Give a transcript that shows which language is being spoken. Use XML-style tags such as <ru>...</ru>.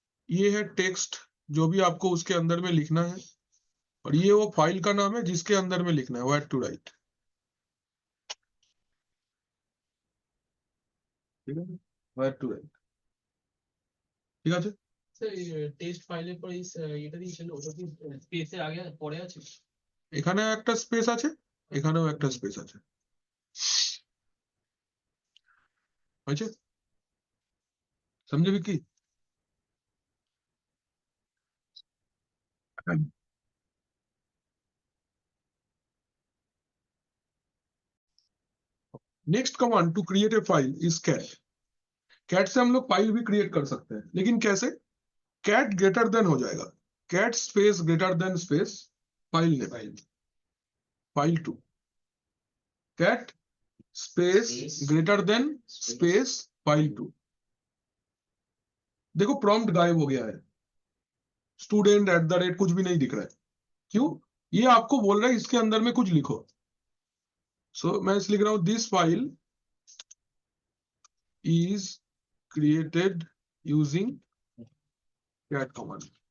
<hi>ये है टेक्स्ट जो भी आपको उसके अंदर में लिखना है, और ये वो फाइल का नाम है जिसके अंदर में लिखना है, व्हाट टू राइट।</hi> <bn>ঠিক আছে,</bn> <en>What to write.</en> <bn>ঠিক আছে, টেস্ট ফাইলের পরে এটা দিয়েছিল, ওটা কি স্পেসের আগে পরে আছে? এখানেও একটা স্পেস আছে, এখানেও একটা স্পেস আছে। হয়েছে?</bn> <hi>समझे Vicky?</hi> <en>Next command to create a file is cat.</en> <hi>Cat से हम लोग फाइल भी क्रिएट कर सकते हैं, लेकिन कैसे?</hi> <en>cat greater than</en> <hi>हो जाएगा,</hi> <en>Cat space greater than space file name, file 2। Cat space greater than space file 2।</en> <hi>देखो प्रॉम्प्ट गायब हो गया है, स्टूडेंट एट द रेट कुछ भी नहीं दिख रहा है। क्यों? ये आपको बोल रहा है इसके अंदर में कुछ लिखो। सो मैं इस लिख रहा हूं</hi> <en>This file is created using cat command.</en>